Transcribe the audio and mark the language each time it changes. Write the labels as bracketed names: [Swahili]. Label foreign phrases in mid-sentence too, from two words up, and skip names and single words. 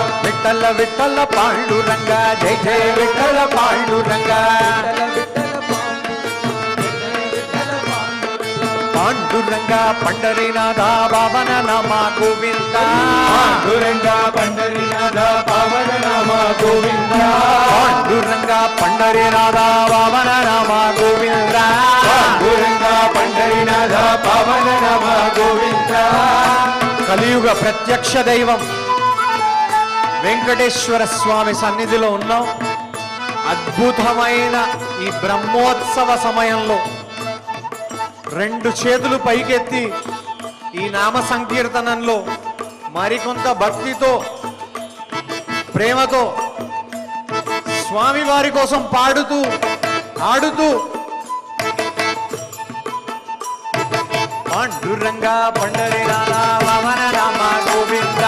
[Marathi] विठ्ठल विठ्ठल पांडुरंगा जय जय विठ्ठल पांडुरंगा पांडुरंगा पंढरीनाथ पावन नामा गोविंदा पांडुरंगा पंढरीनाथ पावन नामा गोविंदा पांडुरंगा पंढरीनाथ पावन नामा गोविंदा पांडुरंगा पंढरीनाथ पावन नामा गोविंदा [Telugu] కలియుగ ప్రత్యక్ష దైవం వెంకటేశ్వర స్వామి సన్నిధిలో ఉన్నాం. అద్భుతమైన ఈ బ్రహ్మోత్సవ సమయంలో రెండు చేతులు పైకెత్తి ఈ నామ సంకీర్తనంలో మరికొంత భక్తితో ప్రేమతో స్వామి వారి కోసం పాడుతూ ఆడుతూ [Marathi] पांडुरंगा पंढरीनाथ पावन नामा गोविंदा